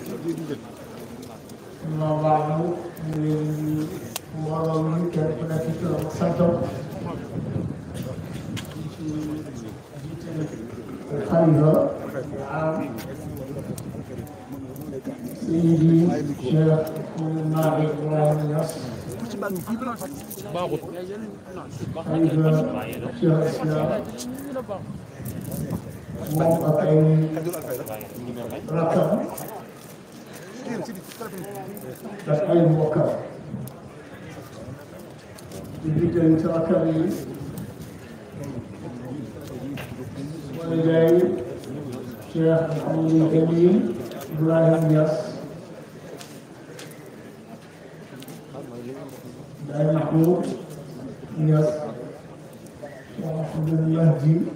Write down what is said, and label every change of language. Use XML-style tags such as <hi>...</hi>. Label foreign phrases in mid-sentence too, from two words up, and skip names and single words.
<ar>أما بعد من مروي كان في سنتم الخليفة العام سيدي الشيخ مالك إبراهيم ياس خليفة الشيخ الإسلام</ar> <wo>moom ak ay rakkam ak ay mbokkam di jiital ci rakkam yi wala jaay Cheikh Mouhamadou Amine Ibrahim Niass Baye Mahmoud Niass Cheikh Mouhamadou Mahdi</wo>